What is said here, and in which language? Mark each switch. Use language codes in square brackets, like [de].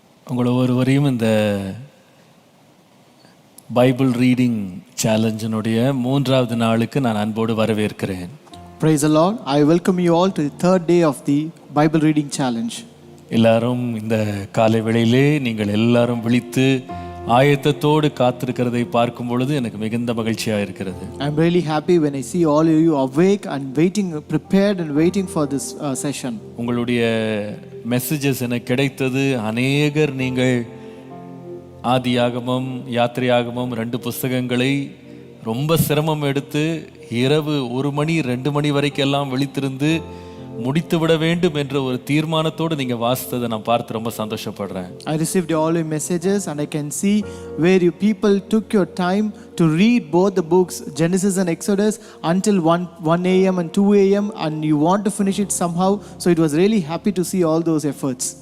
[ta] உங்களை ஒருவரையும் இந்த பைபிள் ரீடிங் சேலஞ்சினுடைய 3வது நாளுக்கு நான் அன்போடு வரவேற்கிறேன். [en] Praise the Lord. I welcome you all to the 3rd day of the Bible reading challenge. [ta] எல்லாரும் இந்த காலை வேளையிலே நீங்கள் எல்லாரும் விழித்து ஆயத்தத்தோடு காத்திருக்கிறதை பார்க்கும் பொழுது எனக்கு மிகுந்த மகிழ்ச்சியாக இருக்கிறது. [en] I'm really happy when I see all of you awake and waiting, prepared and waiting for this session. [ta] உங்களுடைய மெசேஜஸ் எனக்கு கிடைத்தது. அநேகர் நீங்கள் ஆதியாகமம் யாத்திரையாகமம் 2 புஸ்தகங்களை ரொம்ப சிரமம் எடுத்து இரவு 1 மணி 2 மணி வரைக்கும் எல்லாம் விழித்திருந்து முடித்து விட வேண்டும் என்ற ஒரு தீர்மானத்தோடு நீங்க வாசித்ததை நான் பார்த்து ரொம்ப சந்தோஷப்படுறேன். [en] I received all your messages and I can see where you people took your time to read both the books Genesis and Exodus until 1 a.m. and 2 a.m. and you want to finish it somehow, so it was really happy to see all those efforts.